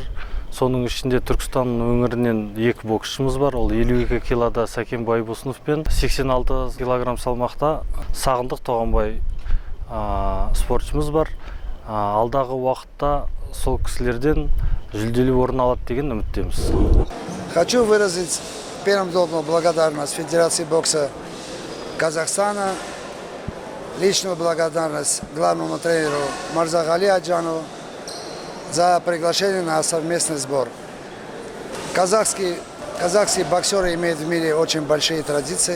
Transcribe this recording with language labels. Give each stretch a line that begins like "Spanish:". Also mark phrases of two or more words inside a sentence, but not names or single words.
Kazakh: Соның ішінде Түркістан өңірінен 2 боксшымыз бар. Ол 52 килода Сәкен Бибосынов пен 86 килограмм салмақта Сағындық Тоғанбай спортшымыз бар. Алдағы уақытта сол кісілерден жүлделі орын алады деген үміттеміз.
Russian: Хочу выразить первым делом благодарность Федерации бокса Казахстана, личную благодарность главному тренеру Мырзағали Айтжанову за приглашение на совместный сбор. Казахские боксеры имеют в мире очень большие традиции.